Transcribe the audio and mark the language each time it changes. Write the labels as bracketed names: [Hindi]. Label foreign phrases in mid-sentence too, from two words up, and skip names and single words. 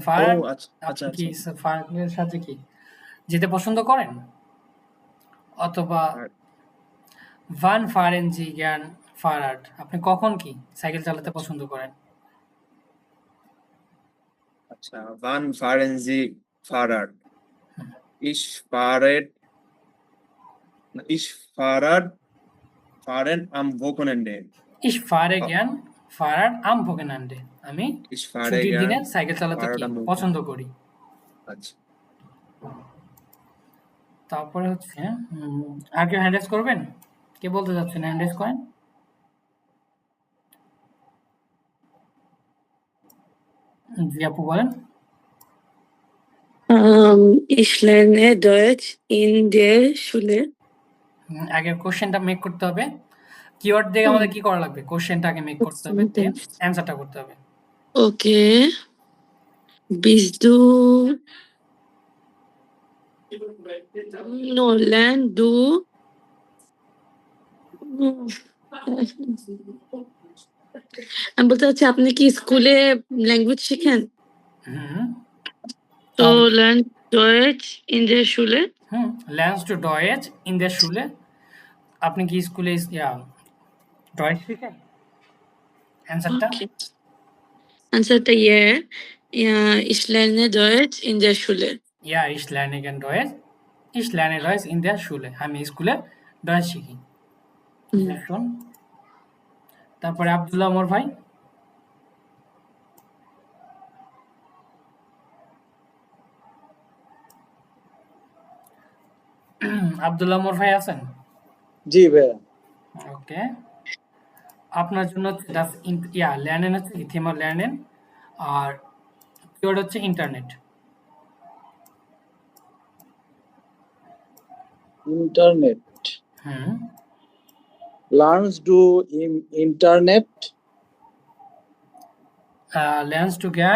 [Bangla] ফারাট। আচ্ছা আচ্ছা আপনি কি আচ্ছা। ফারাটের সাথে কি যেতে পছন্দ করেন, অথবা আর [German] Wann fahren Sie gern Fahrrad, [Bangla] আপনি কখন কি সাইকেল চালাতে আচ্ছা পছন্দ করেন। আচ্ছা, [German] wann fahren Sie Fahrrad? হুম, Ich fahre ich fahren am Wochenende. Ich fahre আ- gern Fahrrad am Wochenende, আমি Ich fahre [Bangla] ছুটির দিনে [German] gern [Bangla] সাইকেল চালাতে কি [German] Fahrrad am [Bangla] পছন্দ [German] Wochenende. [Bangla] করি। আচ্ছা, তারপরে হচ্ছে আর কেউ [English] hand raise [Bangla] করবেন, কে বলতে যাচ্ছেন [English] hand raise [Bangla] করেন। জি আপু বলেন। [German] Ich lerne Deutsch in der Schule. [Bangla] আগের কোশ্চেনটা মেক করতে হবে, কিওয়ার্ড দিয়ে আমাদের কি করা লাগবে, কোশ্চেনটা আগে মেক করতে হবে, দেন অ্যান্সারটা করতে হবে। [German] Okay. Bist du Nolan, du? [Bangla] আমি বলতে চাচ্ছি আপনি কি স্কুলে ল্যাঙ্গুয়েজ শেখেন? হুম, তো তাহলে [German] lern Deutsch in der Schule? lernst du Deutsch in der Schule? [Bangla] আপনি কি স্কুলে ডয়েচ শেখেন, অ্যান্সারটা। [English] Okay. আনসারটা yeah. Yeah, [German] ich lerne Deutsch in der Schule. Ja, ich lerne gern Deutsch. Ich lerne Deutsch in der Schule. [Bangla] আমি স্কুলে ডয়েচ শিখি। হুম। শুন, তারপরে আব্দুল্লাহ ওমর ভাই। আব্দুল্লাহ ওমর ভাই আছেন? জি ভাইয়া। ওকে, আপনার জন্য হচ্ছে [German] das lernen [Bangla] হচ্ছে কি [German] Thema lernen, [Bangla] আর কিওয়ার্ড হচ্ছে ইন্টারনেট। ইন্টারনেট। হুম, [German] Lernst du Internet Lernst du gern